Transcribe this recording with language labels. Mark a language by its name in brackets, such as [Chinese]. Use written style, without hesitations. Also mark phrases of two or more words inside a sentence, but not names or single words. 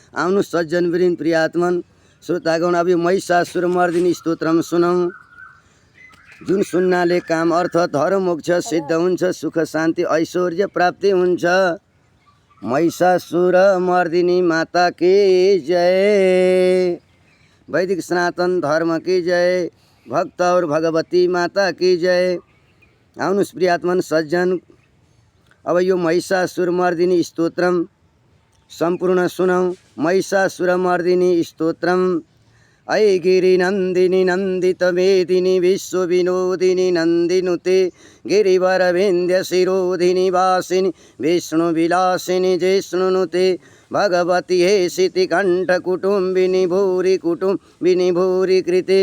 [Nepali] आउनु सज्जन वृन्द प्रियात्मन श्रोतागण। अब यो महिषासुरमर्दिनी स्तोत्रम सुनौँ, जुन सुन्नाले काम अर्थ धर्म मोक्ष सिद्ध हुन्छ, सुख शान्ति ऐश्वर्य प्राप्ति हुन्छ। [Hindi] महिषासुरमर्दिनी माता की जय, वैदिक सनातन धर्म की जय, भक्त और भगवती माता की जय। [Nepali] आउनुस् प्रियात्मन सज्जन, अब यो महिषासुरमर्दिनी स्तोत्रम सम्पूर्ण सुनौँ। [Sanskrit] महिषासुरमर्दिनी स्तोत्रम। ऐ गिरिनन्दिनी नन्दित मेदिनी विश्वविनोदिनी नन्दिनुते गिरिवरविन्द्य शिरोधिनी वासिनी विष्णुविलासिनी जिष्णुनुते भगवती हे शितिकण्ठकुटुम्बिनी भूरि कुटुम्बिनी भूरि कृते।